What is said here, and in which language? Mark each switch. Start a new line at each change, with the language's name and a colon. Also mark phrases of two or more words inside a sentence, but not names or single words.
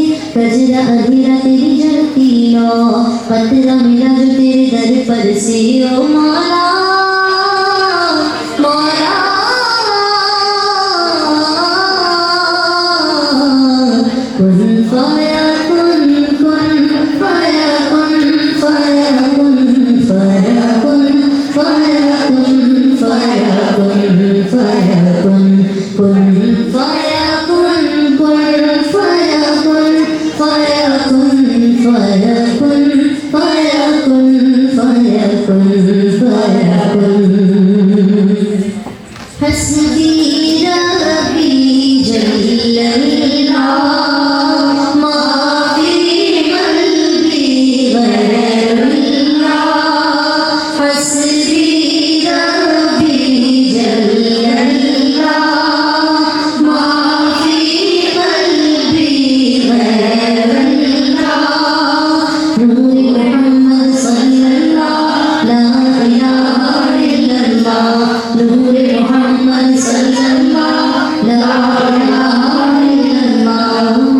Hindi: कजरा अधीरा तेरी जलती लो, पतरा मिला जो तेरे दर पर से ओ मौला
Arabic: مولا كن فيكون كن فيكون فيكون فيكون فيكون فيكون فيكون كن فيكون كن فيكون فيكون فيكون فيكون فيكون فيكون حسبي ربي جل الله ما في قلبي غير الله حسبي ربي جل الله ما في قلبي غير الله نور محمد صلى الله لا إله إلا الله نور محمد صلى الله لا إله إلا الله